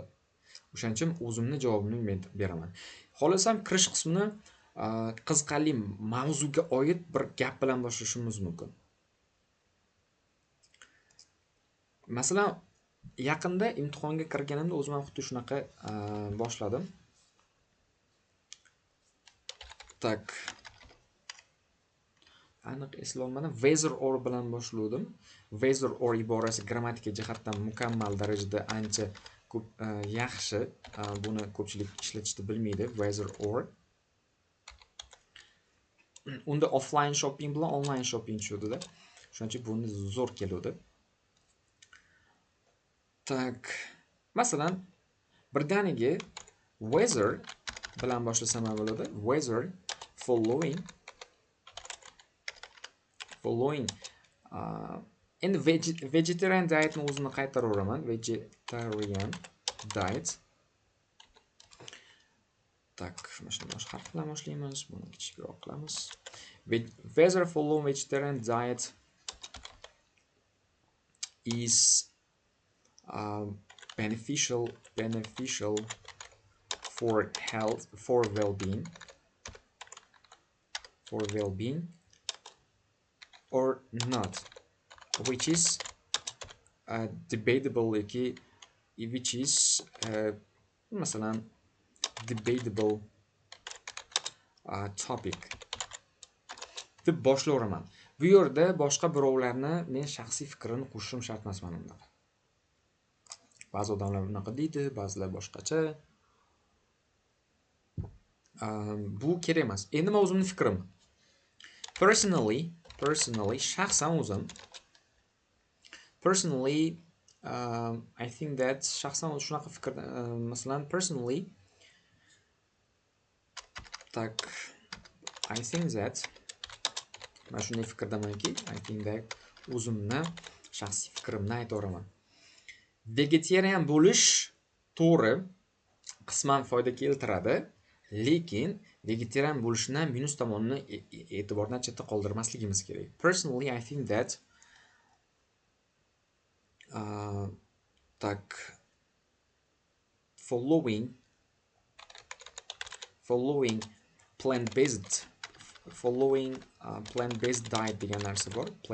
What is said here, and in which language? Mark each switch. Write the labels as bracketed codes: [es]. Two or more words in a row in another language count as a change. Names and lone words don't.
[uz] O'shaning uchun o'zimning javobimni men beraman. Xohlasam kirish qismini qiziqarli mavzuga oid bir gap bilan boshlashimiz mumkin. Masalan, yaqinda imtihonga kirganimda o'zim ham xuddi shunaqa boshladim. Tak. Aniq eslolmadim. [en] Whether or [uz] bilan boshladim. [en] Whether or [uz] iborasi grammatika jihatdan mukammal darajada ancha ko'p yaxshi. Buni ko'pchilik ishlatishni bilmaydi. [en] Whether or. [uz] Unda [en] offline shopping [uz] bilan [en] online shopping [uz] tushadi-da. Shuning uchun buni zo'r keladi. Tak. Masalan, birdaniga whether bilan boshlasam ham bo'ladi. [en] Whether following [uz] endi [en] vegetarian dietni [uz] o'zini qaytaraveraman. [en] Vegetarian diet. [uz] Tak, mana shuni boshqa harf bilan boshlaymiz. Buni kichikroq qilamiz. [en] Whether following vegetarian diet is beneficial for health, for well-being, or not, which is debatable, which is masalan debatable topic [uz] deb boshlayveraman. Bu yerda boshqa birovlarni men shaxsiy fikrini qo'shishim shart emas mana bunday. Ba'zi odamlar bunaqa deydi, ba'zilar boshqacha. Bu kerak emas. Endi men o'zimning fikrim. Personally, shaxsan o'zim. [en] Personally, I think that [uz] shaxsan shunaqa fikr, masalan, [en] personally, tak, I think that, [uz] mana shunday fikrdamanki, [en] I think that [uz] o'zimni shaxsiy fikrimni aytaveraman. Vegetarian bo'lish to'g'ri qisman foyda keltiradi, lekin vegetarian bo'lishni minus tomonini e'tibordan chetda qoldirmasligimiz kerak. [en] Personally, I think that tak following plant-based diet [uz] degan narsa bor.